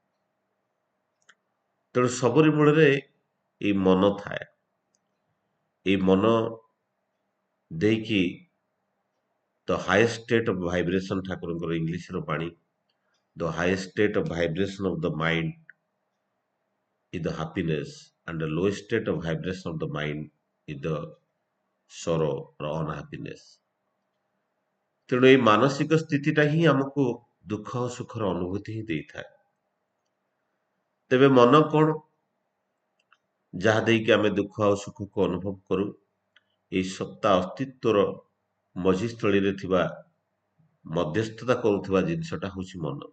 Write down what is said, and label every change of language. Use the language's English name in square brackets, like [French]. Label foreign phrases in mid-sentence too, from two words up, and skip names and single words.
[Odia] ତେଣୁ ସବୁରି ମୂଳରେ ଏଇ ମନ ଥାଏ। ଏଇ ମନ ଦେଇକି [English] the highest state of vibration, [Odia] ଠାକୁରଙ୍କର ଇଂଲିଶର ବାଣୀ, [English] the highest state of vibration of the mind is the happiness and the lowest state of vibration of the mind is the sorrow or unhappiness। [Odia] ତେଣୁ ଏଇ ମାନସିକ ସ୍ଥିତିଟା ହିଁ ଆମକୁ ଦୁଃଖ ଆଉ ସୁଖର ଅନୁଭୂତି ହିଁ ଦେଇଥାଏ। ତେବେ ମନ କଣ? ଯାହା ଦେଇକି ଆମେ ଦୁଃଖ ଆଉ ସୁଖକୁ ଅନୁଭବ କରୁ। ଏଇ ସତ୍ତା ଅସ୍ତିତ୍ୱର ମଝିସ୍ଥଳୀରେ ଥିବା ମଧ୍ୟସ୍ଥତା କରୁଥିବା ଜିନିଷଟା ହଉଛି ମନ।